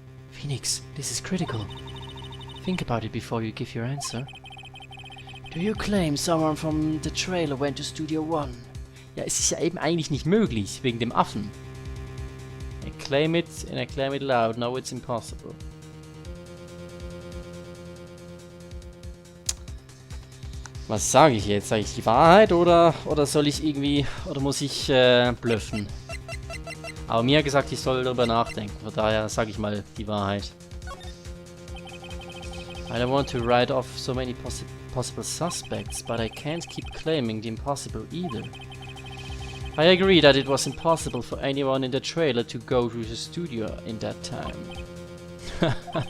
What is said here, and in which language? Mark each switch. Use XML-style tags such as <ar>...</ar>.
<en>Phoenix, this is critical. Think about it before you give your answer. Do you claim someone from the trailer went to Studio One?</en> <de>Ja, es ist ja eben eigentlich nicht möglich, wegen dem Affen.</de> <en>I claim it and I claim it loud. No, it's impossible.</en> <de>Was sage ich jetzt? Sage ich die Wahrheit oder soll ich irgendwie... Oder muss ich blöffen? Aber mir hat gesagt, ich soll darüber nachdenken. Von daher sage ich mal die Wahrheit.</de> <en>I don't want to write off so many possible suspects, but I can't keep claiming the impossible either. I agree that it was impossible for anyone in the trailer to go to the studio in that time.</en>